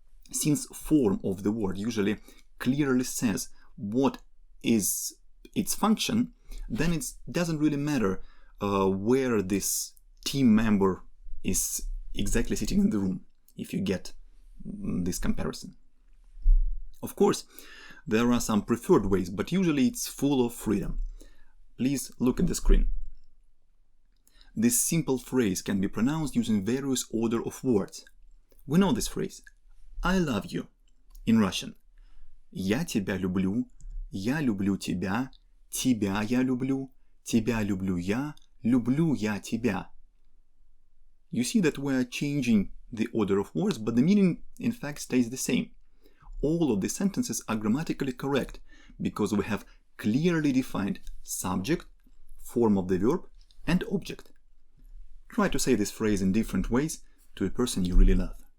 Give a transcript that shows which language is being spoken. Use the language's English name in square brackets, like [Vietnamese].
[English] Since form of the word usually clearly says what is its function, then it doesn't really matter where this team member is exactly sitting in the room, if you get this comparison. Of course, there are some preferred ways, but usually it's full of freedom. Please look at the screen. This simple phrase can be pronounced using various order of words. We know this phrase. I love you in Russian. [Russian] Я тебя люблю тебя, тебя я люблю я тебя. [English] You see that we are changing the order of words, but the meaning in fact stays the same. All of the sentences are grammatically correct because we have clearly defined subject, form of the verb, and object. Try to say this phrase in different ways to a person you really love.